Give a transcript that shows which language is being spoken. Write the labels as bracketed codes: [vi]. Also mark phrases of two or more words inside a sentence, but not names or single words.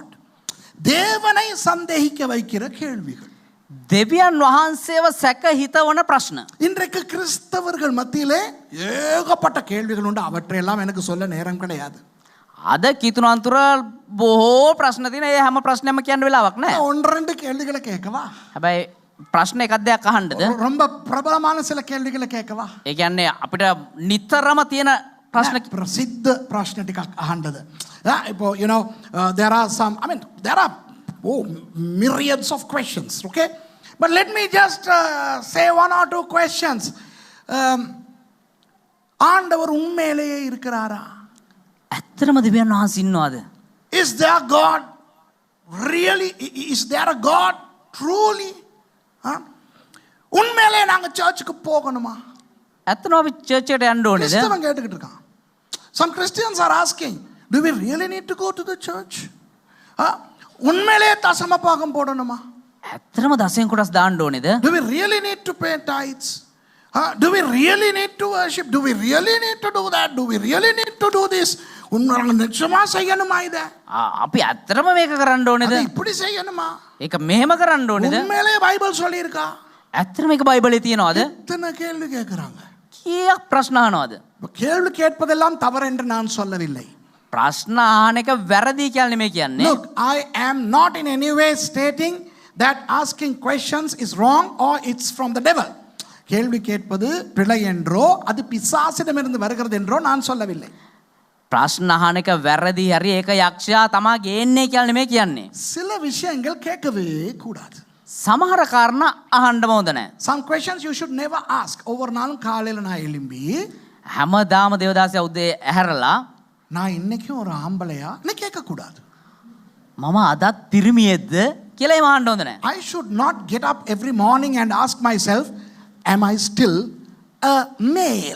[ta] தேவனை சந்தேகிக்க வைக்கிற கேள்விகள். [si] දෙවියන් වහන්සේව සැක හිතවන ප්‍රශ්න. [ta] இன்றைக்கு கிறிஸ்தவர்கள் மத்தியிலே ஏகப்பட்ட கேள்விகள் உண்டு. அவற்றையெல்லாம் எனக்கு சொல்ல நேரம் கிடையாது. [si] අද කිතුනන්තුර බොහෝ ප්‍රශ්න තියෙන. ඒ හැම ප්‍රශ්නයක්ම කියන්න වෙලාවක් නැහැ. [ta] ஒன்று ரெண்டு கேள்விகளை கேட்கவா? [si] හැබැයි ප්‍රශ්න එකක් දෙයක් අහන්නද? [ta] ரொம்ப பிரபலமான சில கேள்விகளை கேட்கவா? [si] ඒ කියන්නේ අපිට නිතරම තියෙන ප්‍රශ්න பிரசித்த பிரශ්න ටිකක් අහන්නද? [en] இப்போ you know there are some, I mean there are myriads of questions, okay, but let me just say one or two questions. [ta] ஆண்டவர் உண்மையிலேயே இருக்கிறாரா? [si] ඇත්තටම දෙවියන් වහන්සේ ඉන්නවද? [en] Is there God really? Is there a God truly? [ta] உண்மையிலேயே நாங்க சர்ச்சுக்கு போகணுமா? [si] ඇත්තටම අපි චර්ච් එකට යන්න ඕනේද? [ta] கிறிஸ்தவன் கேட்டுக்கிட்டு இருக்கான். [en] Some Christians are asking, do we really need to go to the church? [ta] உண்மையிலேயே தசம பாகம் போடணுமா? [si] ඇත්තටම දසයෙන් කොටස් දාන්න ඕනේද? [en] Do we really need to pay tithes? Do we really need to worship? Do we really need to do that? Do we really need to do this? [ta] உண்மையில நிச்சயமா செய்யணுமா இத? [si] අපි ඇත්තටම මේක කරන්න ඕනේද? [ta] அது இப்படி செய்யணுமா? [si] ඒක මෙහෙම කරන්න ඕනේද? [ta] உண்மையிலேயே பைபிள் சொல்லி இருக்கா? [si] ඇත්තටම මේක බයිබලේ තියනවද? [ta] இத்தனை கேள்வி கேக்குறாங்க. [si] කීයක් ප්‍රශ්න අහනවද? [ta] கேள்வி கேட்பதெல்லாம் தவறு என்று நான் சொல்லவில்லை. [si] ප්‍රශ්න අහන එක වැරදි කියලා නෙමෙයි කියන්නේ. [en] Look, I am not in any way stating that asking questions is wrong or it's from the devil. [ta] கேள்வி கேட்பது பிழை என்றோ அது பிசாசிடமிருந்து வருகிறது என்றோ நான் சொல்லவில்லை. [si] ප්‍රශ්න අහන එක වැරදි හරි ඒක යක්ෂයා තමා ගේන්නේ කියලා නෙමෙයි කියන්නේ. [ta] சில விஷயங்கள் கேட்கவே கூடாது. [si] සමහර කාරණා අහන්නම හොඳ නැහැ. [en] Some questions you should never ask. [ta] ஒவ்வொரு நாளும் காலையில நான் எழும்பி [si] හැමදාම දේවදාසයා උදේ ඇහැරලා [ta] நான் இன்னைக்கும் ஒரு ஆம்பளையா கேட்க கூடாது. [si] මම අදත් පිරිමියෙක්ද කියලා එම අහන්න හොඳ නැහැ. [en] I should not get up every morning and ask myself, am I still a male?